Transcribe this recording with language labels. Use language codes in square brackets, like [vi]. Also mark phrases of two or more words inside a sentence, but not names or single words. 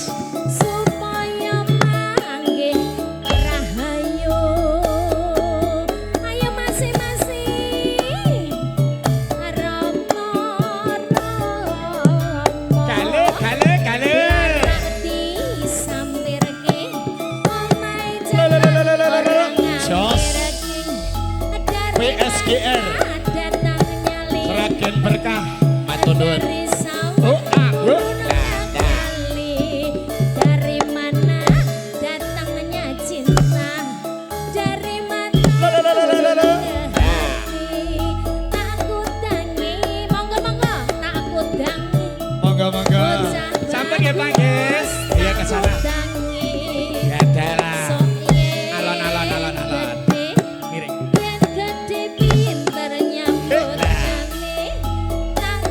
[jv] Supaya manggih rahayu. [id] Ayo masing-masing. [jv] Romo. Kale, kale, kale. Ora disampirke omahe Lo, lo, lo, lo, lo, lo. Jos. PSGR. [id] Datang nyali. [jv] Seragen berkah. Matur nuwun. [id] Dari Oh, sawah ah, oh. gunung kali. Dari mana datangnya cinta? Dari mana Lo, lo, lo, lo, lo, lo. hati? [jv] Takut dangi, monggo takut dangi. [id] Monggo. Sampai ya, Pak, Yes. Iya ke sana. [jv] Dangi. Ya dalah. Sok yen Alon. gede, Miring. yen gede pinter nyambut Lah. gawe.